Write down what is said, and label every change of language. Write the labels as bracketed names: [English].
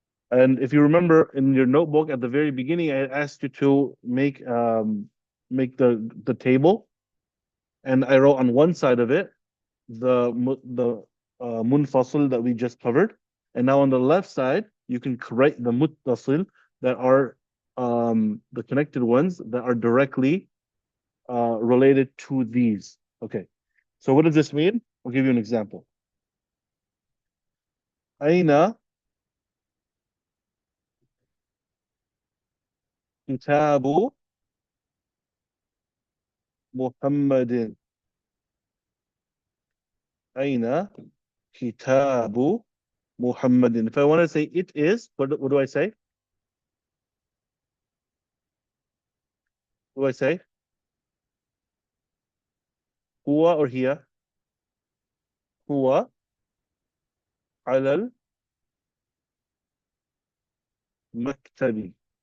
[English] And if you remember in your notebook at the very beginning, I asked you to make the table, and I wrote on one side of it the munfasil that we just covered, and now on the left side you can write the muttasil that are the connected ones that are directly related to these. Okay, so what does this mean? I'll give you an example. [Arabic] أين كتاب محمد؟ أين كتاب محمد? [English] If I want to say it is, what do I say? What do I say? [Arabic] هو or هي? هو على المكتب.